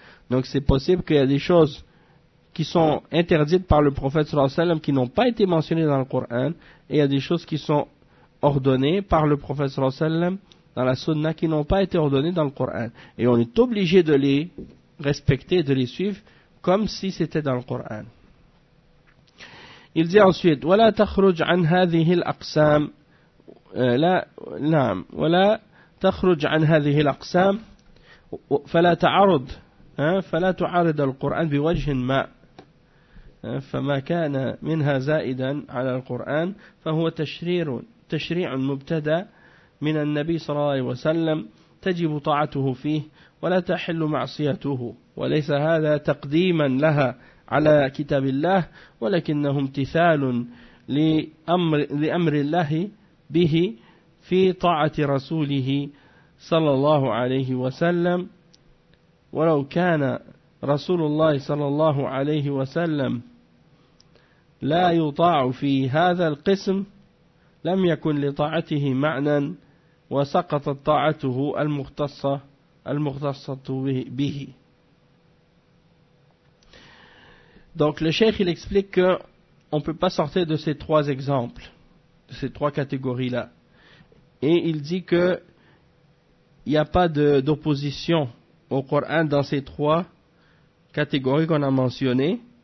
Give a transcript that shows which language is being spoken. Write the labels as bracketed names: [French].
[French] Donc c'est possible qu'il y a des choses qui sont interdites par le prophète sallallahu alayhi wa sallam qui n'ont pas été mentionnées dans le Coran, et il y a des choses qui sont ordonnées par le prophète sallallahu alayhi wa sallam dans la sunna qui n'ont pas été ordonnées dans le Coran. Et on est obligé de les respecter, de les suivre comme si c'était dans le Coran. Il dit ensuite [Arabic] « وَلَا تَخْرُجْ عَنْ هَذِهِ الْأَقْسَامِ لا نعم ولا تخرج عن هذه الأقسام فلا تعرض فلا تعرض القرآن بوجه ما فما كان منها زائدا على القرآن فهو تشريع مبتدأ من النبي صلى الله عليه وسلم تجب طاعته فيه ولا تحل معصيته وليس هذا تقديما لها على كتاب الله ولكنه امتثال لأمر الله به في طاعة رسوله صلى الله عليه وسلم ولو كان رسول الله صلى الله عليه وسلم لا يطاع في هذا القسم لم يكن لطاعته معنى وسقطت طاعته المختصة به. [French] Donc le cheikh il explique que on peut pas sortir de ces trois exemples, de ces trois catégories-là. Et il dit que il n'y a pas d'opposition au Coran dans ces trois catégories qu'on a mentionnées.